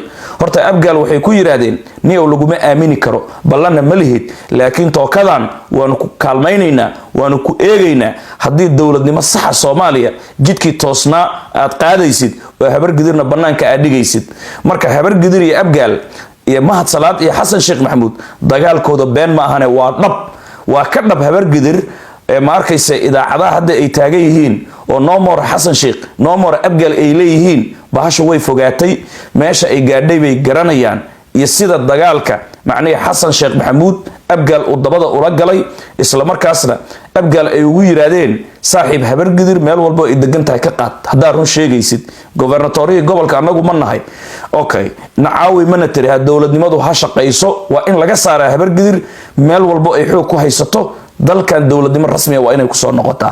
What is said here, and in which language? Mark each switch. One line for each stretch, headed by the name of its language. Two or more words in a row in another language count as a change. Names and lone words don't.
Somali: horta abgaal waxay ku yiraahdeen niyow laguma aamini karo, ballanna ma lihid, laakiin tookadan waanu ku kaalmaynaynaa, waanu ku eegaynaa haddii dowladnimo saxa Soomaaliya jidkii toosnaa aad qaadaysid oo habargidirna bannaanka aad dhigaysid. marka habargidir iyo abgaal iyo mahad salaad iyo xasan sheekh maxamuud dagaalkooda been ma ahane waa dhab, waa ka dhab. habargidir ma arkayse idaacadaha hadda ay taagan yihiin oo
English: no more
Somali: xasan sheekh
English: no more
Somali: abgaal ay leeyihiin, bahasha way fogaatay, meesha ay gaadhay bay garanayaan, iyo sida dagaalka macnaheed xasan sheekh maxamuud abgaal uu dabada ula galay, isla markaasna abgaal ay ugu yiraahdeen saaxiib habargidir meel walbo ay degan tahay ka qaad haddaad run sheegaysid, gobernatoriyada gobolka annagu ma nahay, okay nacaawi mana tiri ha dowladnimadu ha shaqayso, waa in laga saaraa habargidir meel walbo ay xoog ku haysato, dalkan dowladnimo rasmiya waa inay kusoo noqotaa.